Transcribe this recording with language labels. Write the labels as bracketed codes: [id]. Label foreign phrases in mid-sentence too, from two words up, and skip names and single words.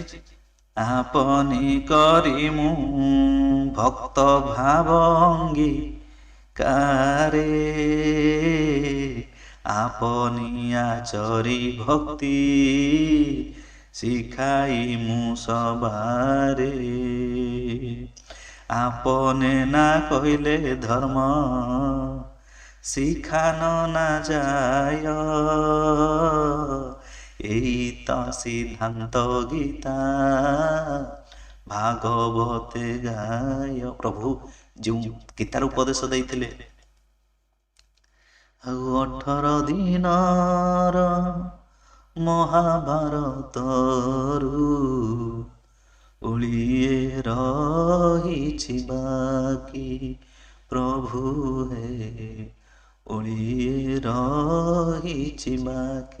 [bn] আপনি করি মুঁ ভক্ত ভাবঙ্গী কারে, আপনি আচরি ভক্তি শিখাই মুঁ সবারে। আপনে না কইলে ধর্ম শিখানো না যায়, এই তো সিদ্ধান্ত গীতা ভাগবতে গায়। প্রভু যে গীতার উপদেশ [or] ଦେଇଥିଲେ, 18 ଦିନର ମହାଭାରତରୁ ଓଳିଏ ରହିଛି ବାକି ପ୍ରଭୁ ହେ, ଓଳିଏ ରହିଛି ବାକି।